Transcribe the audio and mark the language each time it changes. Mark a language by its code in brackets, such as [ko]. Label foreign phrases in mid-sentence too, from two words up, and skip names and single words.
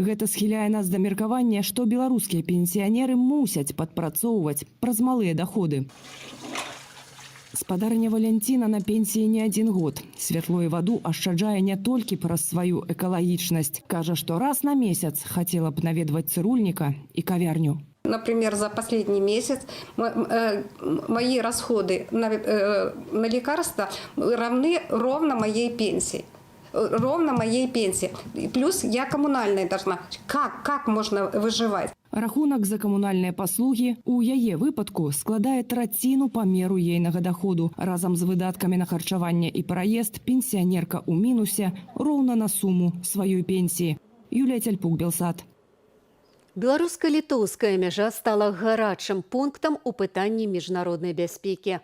[be] Гэта схіляе нас да меркавання, што беларускія пенсіянеры мусяць падпрацоўваць праз малыя даходы. Спадарня Валянціна на пенсіі не один год. Святло і ваду ашчаджае не толькі праз сваю экалагічнасць. Кажа, што раз на месяц хацела б наведваць цырульніка і кавярню. [ru] Например, за последний месяц мои расходы на лекарства равны ровно моей пенсии. Ровно моей пенсии. Плюс я коммунальная должна. Как можно выживать? [be] Рахунак за камунальныя паслугі у яе выпадку складае траціну памеру ейнага доходу. Разам з выдаткамі на харчаванне і праезд пенсіянерка ў мінусе роўна на суму сваёй пенсіі. Юлія Цяльпук, Белсат. Беларуска-літоўская мяжа стала гарачым пунктам у пытанні міжнароднай бяспекі.